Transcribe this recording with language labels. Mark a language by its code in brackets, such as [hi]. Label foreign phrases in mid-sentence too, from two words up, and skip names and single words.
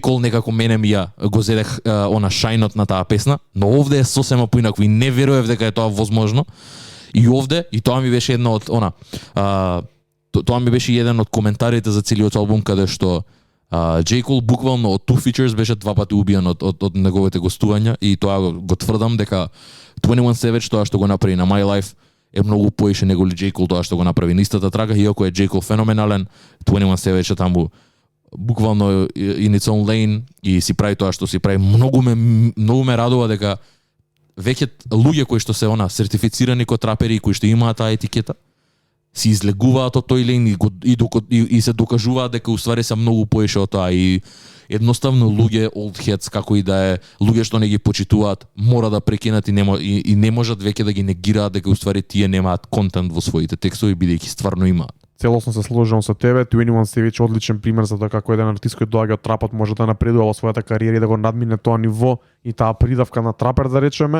[mk] Cole некако мене ми ја го зедех шајнот на таа песна, но овде е сосема поинаку и не верував дека е тоа возможно. И овде, и тоа ми беше една од тоа ми беше еден од коментарите за целиот албум каде што J. Cole буквално од [en] two features [mk] беше два пати убиен од неговите гостувања и тоа го тврдам дека 21 Savage тоа што го направи на My Life е многу поише него ли J. Cole тоа што го направи на истата трака, иако е J. Cole феноменален, 21 Savage таму буквално [en] in its own lane [mk] и си прави тоа што си прави. Многу ме радува дека веќе луѓе кои што се сертифицирани како трапери и кои што имаат таа етикета си излегуваат од тој лейн и се докажуваат дека уствари се многу поише од тоа и едноставно луѓе [en] old heads [mk] како и да е, луѓе што не ги почитуваат, мора да прекинат и не можат веќе да ги негираат дека уствари тие немаат контент во своите текстови бидејќи стварно имаат. Целосно се сложувам со тебе. 21 Savage одличен пример за тоа како еден артист кој доаѓа од трапот може да напредува во својата кариера и да го надмине тоа ниво и таа придавка на трапер да речеме.